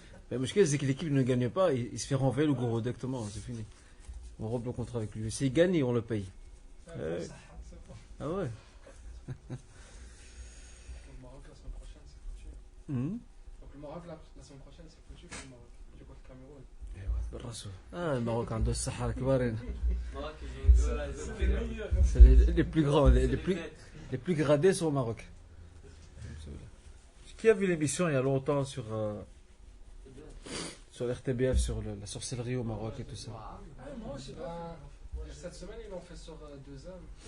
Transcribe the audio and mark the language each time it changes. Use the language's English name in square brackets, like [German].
[French] Mais le truc, c'est que l'équipe ne gagne pas, il se fait renvoyer le gourou directement, c'est fini. On rompt le contrat avec lui. S'il gagne, on le paye. Ah, Ouais. bon, ça, c'est bon. Ah ouais. Donc, le Maroc, la semaine prochaine, c'est foutu. Mhm. Donc, le Maroc, la semaine prochaine, c'est foutu pour le Maroc. Du coup, le Cameroun. [Arabic] بالرسول الماروك عنده السحر كبارين [French] Maroc, ils ont C'est les meilleurs. c'est les plus grands les plus gradés sont au Maroc. Qui a vu l'émission il y a longtemps sur l'RTBF sur la sorcellerie au Maroc et tout ça. Ah, moi, je sais pas. Cette semaine, ils l'ont fait sur 2 hommes.